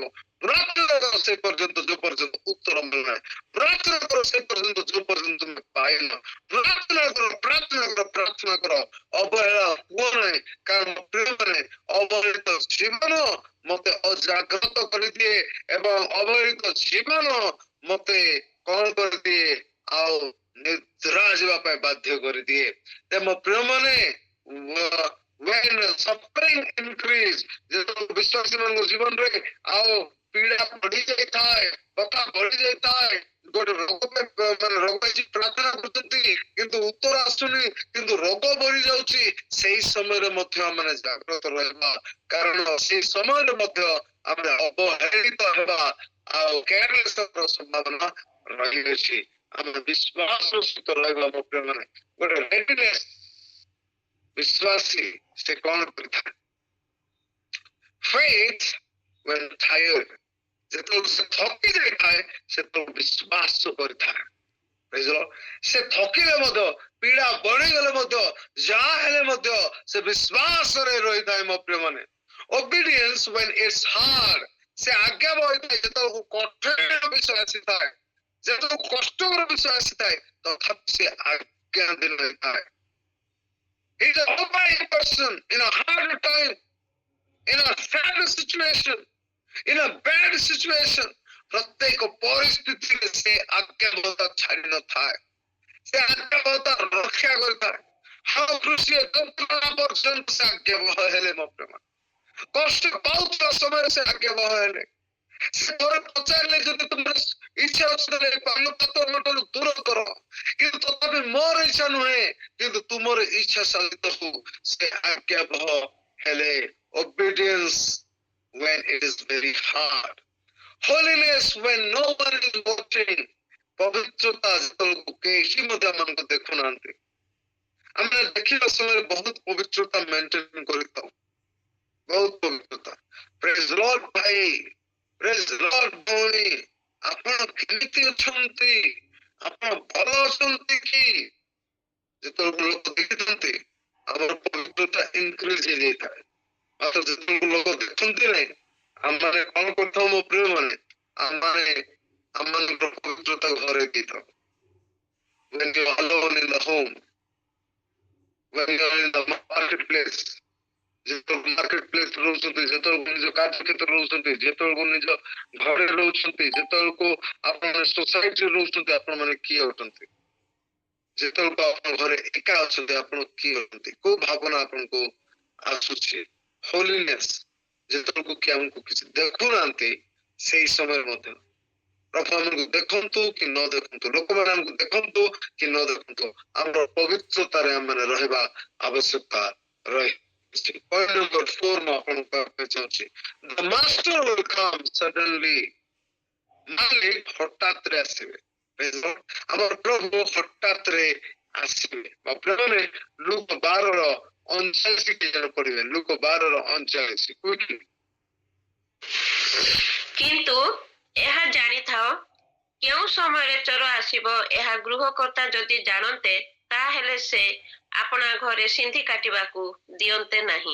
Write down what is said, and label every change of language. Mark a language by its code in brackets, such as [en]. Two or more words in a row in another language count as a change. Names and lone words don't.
[or] ପ୍ରାର୍ଥନା କର ସେ ପର୍ଯ୍ୟନ୍ତ ଯୋଉ ପର୍ଯ୍ୟନ୍ତ ଉତ୍ତର ମିଳୁନାହିଁ, ପ୍ରାର୍ଥନା କର ସେ ପର୍ଯ୍ୟନ୍ତ ଯୋଉ ପର୍ଯ୍ୟନ୍ତ ତୁମେ ପାଇନ, ପ୍ରାର୍ଥନା କର, ପ୍ରାର୍ଥନା କର, ପ୍ରାର୍ଥନା କର, ଅବହେଳା ହୁଅ ନାହିଁ। କାରଣ ପ୍ରିୟମାନେ, ଅବହେଳିତ ଜୀବନ ମତେ ଅଜାଗ୍ରତ କରିଦିଏ ଏବଂ ଅବହେଳିତ ଜୀବନ ମତେ କଣ କରିଦିଏ, ଆଉ ନିଦ୍ରା ଯିବା ପାଇଁ ବାଧ୍ୟ କରିଦିଏ। ମୋ ପ୍ରିୟମାନେ, [en] when suffering increase, [or] ଯେତେବେଳେ ବିଶ୍ୱାସୀ ମାନଙ୍କ ଜୀବନରେ ଆଉ ପୀଡା ବଢି ଯାଇଥାଏ, କଥା ବଢି ଯାଇଥାଏ, ଗୋଟେ ରୋଗ ମାନେ ରୋଗ ପାଇଁ ପ୍ରାର୍ଥନା କରୁଛନ୍ତି କିନ୍ତୁ ଉତ୍ତର ଆସୁନି, କିନ୍ତୁ ରୋଗ ବଢି ଯାଉଛି, ସେଇ ସମୟରେ ମଧ୍ୟ ଆମେ ଜାଗ୍ରତ ରହିବା। କାରଣ ସେଇ ସମୟରେ ମଧ୍ୟ ଆମେ ଅବହେଳିତ ହେବା ଆଉ କେୟାରଲେସ୍ ହେବାର ସମ୍ଭାବନା ରହିଅଛି। ଆମେ ବିଶ୍ୱାସର ସହିତ ରହିବା। ମୋ ପ୍ରିୟମାନେ, ଗୋଟେ ରେଡିନେସ୍, ବିଶ୍ୱାସୀ ସେ କଣ କରିଥାଏ, [en] faith when tired, [or] ଯେତେବେଳେ ସେ ଥକି ଯାଇଥାଏ ସେତେବେଳେ ବିଶ୍ୱାସ କରିଥାଏ। ସେ ଥକିଲେ ମଧ୍ୟ, ପୀଡା ବଢିଗଲେ ମଧ୍ୟ, ଯାହା ହେଲେ ମଧ୍ୟ ସେ ବିଶ୍ୱାସରେ ରହିଥାଏ। ମୋ ପ୍ରିୟମାନେ, [en] obedience when it's hard, [or] ସେ ଆଜ୍ଞା ବହିଥାଏ ଯେତେବେଳକୁ କଠିନ ବିଷୟ ଆସିଥାଏ, ଯେତେବେଳକୁ କଷ୍ଟକର ବିଷୟ ଆସିଥାଏ, ତଥାପି ସେ ଆଜ୍ଞା ଦେଇଥାଏ। [en] He's an obeying person in a hard time, in a sad situation, in a bad situation. [or] ପ୍ରତ୍ୟେକ ପରିସ୍ଥିତିରେ ସେ ଆଜ୍ଞାବହତା ଛାଡି ନଥାଏ, ସେ ଆଜ୍ଞାବହତା ରକ୍ଷା କରିଥାଏ। ହାଉ କୃଷି ଯନ୍ତ୍ରଣା ପର୍ଯ୍ୟନ୍ତ ସେ ଆଜ୍ଞାବହ ହେଲେ। ମୋ ପ୍ରେମ, କଷ୍ଟ ପାଉଥିବା ସମୟରେ ସେ ଆଜ୍ଞାବହ ହେଲେ। ସେ ଥରେ ପଚାରିଲେ, ଯଦି ତୁମର ଇଚ୍ଛା ଅଛି ତାହେଲେ ପାନପତ୍ର ଦୂର କର, କିନ୍ତୁ ତଥାପି ମୋର ଇଚ୍ଛା ନୁହେଁ କିନ୍ତୁ ତୁମର ଇଚ୍ଛା ସହିତ ହଉ। ସେ ଆଜ୍ଞାବହ ହେଲେ। [en] obedience when it is very hard, holiness when no one is watching, [or] ପବିତ୍ରତା ଯେତେବେଳକୁ କେହି ମଧ୍ୟ ଆମମାନଙ୍କୁ ଦେଖୁନାହାନ୍ତି। ଆମେ ଦେଖିବା ସମୟରେ ବହୁତ ପବିତ୍ରତା ମେଣ୍ଟେନ କରିଥାଉ, ବହୁତ ପବିତ୍ରତା। [en] praise Lord [or] ଭାଇ, [en] praise Lord [or] ଭଉଣୀ, ଆପଣ କେମିତି ଅଛନ୍ତି? ଆପଣ ଭଲ ଅଛନ୍ତି କି? ଯେତେବେଳକୁ ଲୋକ ଦେଖିଥାନ୍ତି ଆମର ପବିତ୍ରତା ଇନକ୍ରିଜ ହେଇଯାଇଥାଏ। ମାତ୍ର ଯେତେବେଳକୁ ଲୋକ ଦେଖନ୍ତି ନାହିଁ, ଆମମାନେ କଣ କରିଥାଉ ମୋ ପ୍ରିୟ ମାନେ, ଆମମାନଙ୍କର ପବିତ୍ରତା ଘରେ ଦେଇଥାଉ। [en] when you are alone in the home, when you are in the marketplace, [or] ଯେତେବେଳକୁ [en] market place [or] ରହୁଛନ୍ତି, ଯେତେବେଳକୁ ନିଜ କାର୍ଯ୍ୟକ୍ଷେତ୍ରରେ ରହୁଛନ୍ତି, ଯେତେବେଳକୁ ନିଜ ଘରେ ରହୁଛନ୍ତି, ଯେତେବେଳକୁ ଆପଣ ସୋସାଇଟିରେ ରହୁଛନ୍ତି, ଆପଣ ମାନେ କିଏ ଅଟନ୍ତି? ଯେତେବେଳକୁ ଆପଣ ଘରେ ଏକା ଅଛନ୍ତି, ଆପଣ କିଏ ଅଟନ୍ତି? କୋଉ ଭାବନା ଆପଣଙ୍କୁ ଆସୁଛି? ହୋଲିନେସ୍, ଯେତେବେଳକୁ କି ଆମକୁ କିଛି ଦେଖୁନାହାନ୍ତି, ସେଇ ସମୟରେ ମଧ୍ୟ ପ୍ରଭୁ ଆମକୁ ଦେଖନ୍ତୁ କି ନ ଦେଖନ୍ତୁ, ଲୋକମାନେ ଆମକୁ ଦେଖନ୍ତୁ କି ନ ଦେଖନ୍ତୁ, ଆମର ପବିତ୍ରତାରେ ଆମେ ରହିବା ଆବଶ୍ୟକତା ରହେ। [en] Point number 4 [or] ମୁଁ ଆପଣଙ୍କୁ କହିବାକୁ ଚାହୁଁଛି, [en] the master will come suddenly, [or] ମାଲିକ ହଠାତ ରେ ଆସିବେ। [en] Praise the Lord. [or] ଆମର ପ୍ରଭୁ ହଠାତ ରେ ଆସିବେ। ବାପମାନେ ଲୁକ 12:39 କି ଜଣ ପଢିବେ। ଲୁକ 12:39 କୁଇକଲି। କିନ୍ତୁ ଏହା ଜାଣିଥାଅ, କେଉଁ ସମୟରେ ଚୋର ଆସିବ ଏହା ଗୃହକର୍ତ୍ତା ଯଦି ଜାଣନ୍ତେ, ତାହେଲେ ସେ ଆପଣା ଘରେ ସିନ୍ଧି କାଟିବାକୁ ଦିଅନ୍ତେ ନାହିଁ।